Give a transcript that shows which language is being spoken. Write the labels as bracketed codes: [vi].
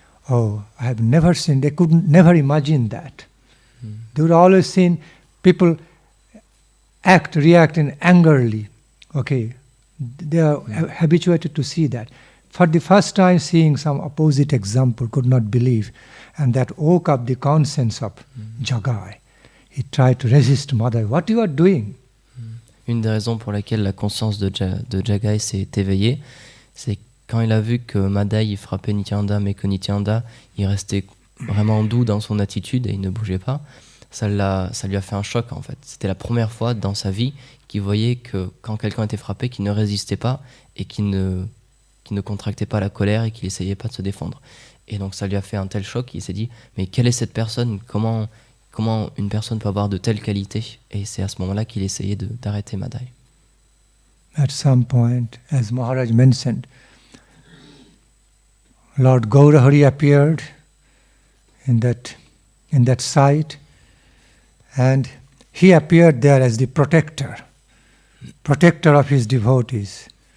[en] Oh, I have never seen, they could never imagine that. They would always seen people react in angrily. They are habituated to see that. For the first time seeing some opposite example, could not believe. And that woke up the conscience of Jagai. He tried to resist Madhai. What you are doing? [fr] Une des raisons pour laquelle la conscience de Jagai s'est éveillée, c'est quand il a vu que Madai frappait Nityananda, mais que Nityananda il restait vraiment doux dans son attitude et il ne bougeait pas, ça lui a fait un choc en fait. C'était la première fois dans sa vie qu'il voyait que quand quelqu'un était frappé, qu'il ne résistait pas et qu'il ne contractait pas la colère et qu'il n'essayait pas de se défendre. Et donc ça lui a fait un tel choc qu'il s'est dit « Mais quelle est cette personne ? Comment une personne peut avoir de telles qualités ?» Et c'est à ce moment-là qu'il essayait d'arrêter Madai. [en] At some point, as Maharaj mentioned, Lord Gaurahari appeared in that site, and he appeared there as the protector of his devotees.